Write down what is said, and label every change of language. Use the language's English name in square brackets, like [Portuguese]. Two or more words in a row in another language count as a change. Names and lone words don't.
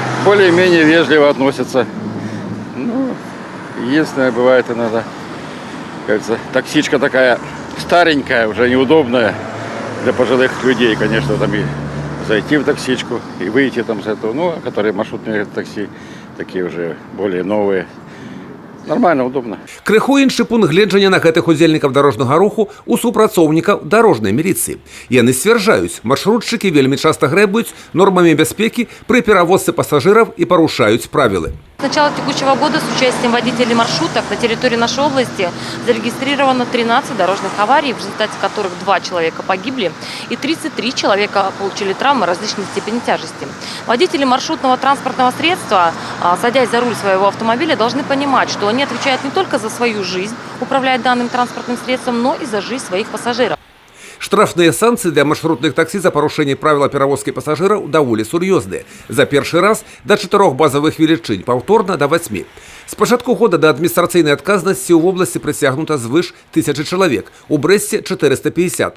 [Russian] Более-менее вежливо относятся. Ну, единственное, бывает иногда, кажется, таксичка такая старенькая, уже неудобная для пожилых людей, конечно, там и зайти в таксичку, и выйти там с этого, ну, а которые маршрутные такси, такие уже более новые. Нормально, удобно. [Belarusian] Крыху іншы пункт гледжання на гэтых удзельнікаў дарожнага руху у супрацоўнікаў дарожнай міліцыі. Яны сцвярджаюць, маршрутчыкі вельмі часта грэбуюць нормамі бяспекі пры перавозцы пасажыраў і парушаюць правілы. [Russian] С начала текущего года с участием водителей маршруток на территории нашей области зарегистрировано 13 дорожных аварий, в результате которых 2 человека погибли и 33 человека получили травмы различной степени тяжести. Водители маршрутного транспортного средства, садясь за руль своего автомобиля, должны понимать, что они отвечают не только за свою жизнь, управляя данным транспортным средством, но и за жизнь своих пассажиров. [Belarusian] Штрафныя санкцыі для маршрутных таксі за парушэнне правіла перавозкі пасажыраў даволі сур'ёзныя. За першы раз да 4 базавых велічынь, паўторна да 8. З пачатку года да адміністрацыйнай адказнасці ў вобласці прыцягнута звыш 1000 чалавек, у Брэсце 450.